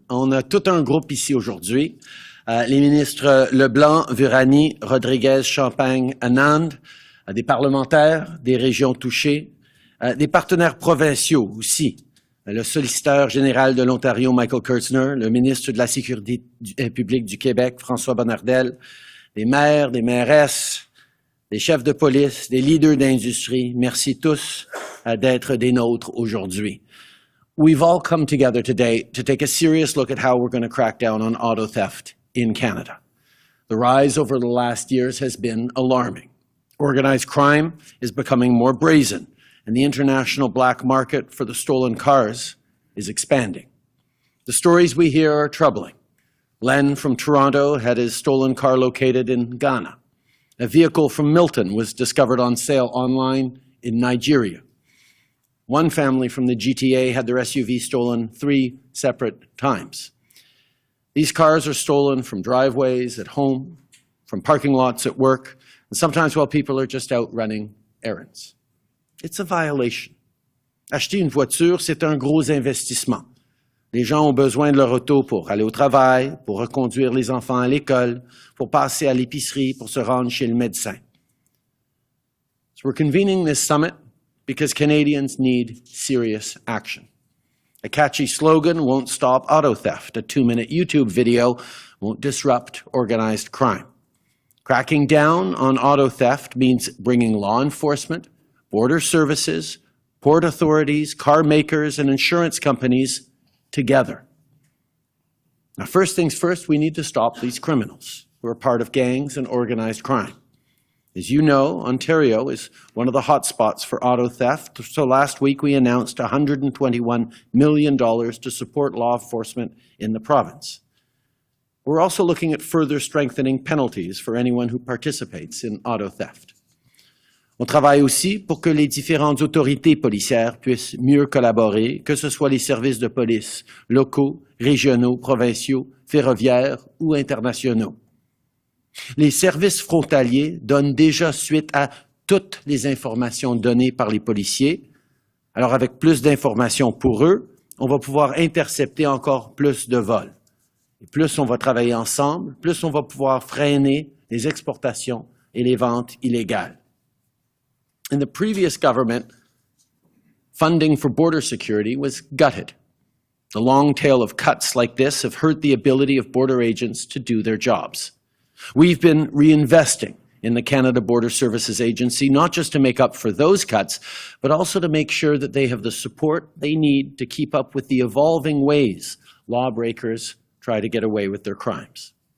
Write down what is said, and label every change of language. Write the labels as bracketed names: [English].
[French] On a tout un groupe ici aujourd'hui. Les ministres LeBlanc, Virani, Rodriguez, Champagne, Anand, des parlementaires, des régions touchées, des partenaires provinciaux aussi. Le solliciteur général de l'Ontario, Michael Kurtzner, le ministre de la Sécurité publique du Québec, François Bonnardel, des maires, des mairesses, des chefs de police, des leaders d'industrie. Merci tous d'être des nôtres aujourd'hui. [English] We've all come together today to take a serious look at how we're going to crack down on auto theft in Canada. The rise over the last years has been alarming. Organized crime is becoming more brazen, and the international black market for the stolen cars is expanding. The stories we hear are troubling. Len from Toronto had his stolen car located in Ghana. A vehicle from Milton was discovered on sale online in Nigeria. One family from the GTA had their SUV stolen 3 separate times. These cars are stolen from driveways at home, from parking lots at work, and sometimes while people are just out running errands. It's a violation. [French] Acheter une voiture, c'est un gros investissement. Les gens ont besoin de leur auto pour aller au travail, pour reconduire les enfants à l'école, pour passer à l'épicerie, pour se rendre chez le médecin. [English] So we're convening this summit because Canadians need serious action. A catchy slogan won't stop auto theft. A 2-minute YouTube video won't disrupt organized crime. Cracking down on auto theft means bringing law enforcement, border services, port authorities, car makers, and insurance companies together. Now, first things first, we need to stop these criminals who are part of gangs and organized crime. As you know, Ontario is one of the hotspots for auto theft, so last week we announced $121 million to support law enforcement in the province. We're also looking at further strengthening penalties for anyone who participates in auto theft. [French] On travaille aussi pour que les différentes autorités policières puissent mieux collaborer, que ce soit les services de police locaux, régionaux, provinciaux, ferroviaires ou internationaux. Les services frontaliers donnent déjà suite à toutes les informations données par les policiers. Alors, avec plus d'informations pour eux, on va pouvoir intercepter encore plus de vols. Et plus on va travailler ensemble, plus on va pouvoir freiner les exportations et les ventes illégales. [English] In the previous government, funding for border security was gutted. The long tail of cuts like this have hurt the ability of border agents to do their jobs. We've been reinvesting in the Canada Border Services Agency, not just to make up for those cuts, but also to make sure that they have the support they need to keep up with the evolving ways lawbreakers try to get away with their crimes.